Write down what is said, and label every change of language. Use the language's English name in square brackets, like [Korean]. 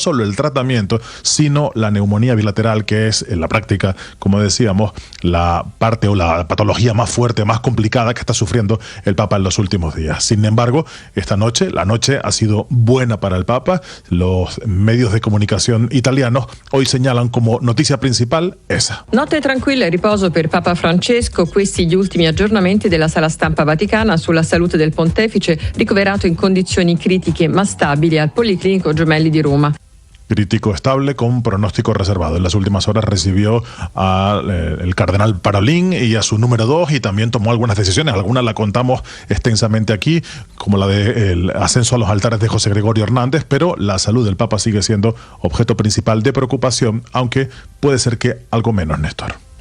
[Spanish] solo el tratamiento, sino la neumonía bilateral, que es en la práctica, como decíamos, la parte o la patología más fuerte, más complicada que está sufriendo el Papa en los últimos días. Sin embargo, la noche ha sido buena para el Papa. Los medios de comunicación italianos hoy señalan como noticia principal esa. [Italian] Notte tranquilla e riposo per Papa Francesco, questi gli ultimi aggiornamenti della sala stampa vaticana sulla salute del pontefice, ricoverato in condizioni critiche ma stabili al Policlinico Gemelli di Roma. [Spanish] Crítico estable con pronóstico reservado. En las últimas horas recibió al cardenal Parolin y a su número 2 y también tomó algunas decisiones. Algunas la contamos extensamente aquí, como la del ascenso a los altares de José Gregorio Hernández, pero la salud del Papa sigue siendo objeto principal de preocupación, aunque puede ser que algo menos, Néstor.